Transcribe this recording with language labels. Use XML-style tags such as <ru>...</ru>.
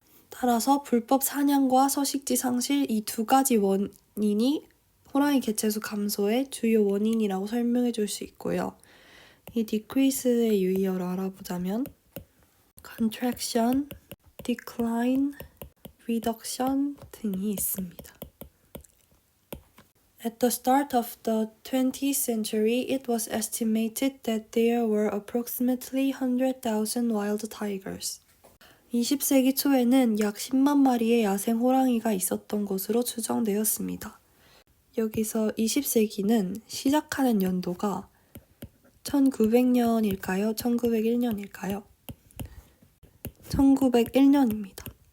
<ko>따라서 불법 사냥과 서식지 상실 이 두 가지 원인이 호랑이 개체수 감소의 주요 원인이라고 설명해 줄 수 있고요. 이 decrease의 유의어를 알아보자면 contraction, decline, reduction 등이 있습니다.</ko> <en>At the start of the 20th century, it was estimated that there were approximately 100,000 wild tigers.</en> <ko>20세기 초에는 약 10만 마리의 야생 호랑이가 있었던 것으로 추정되었습니다. 여기서 20세기는 시작하는 연도가 1900년일까요? 1901년일까요? 1901년입니다.</ko>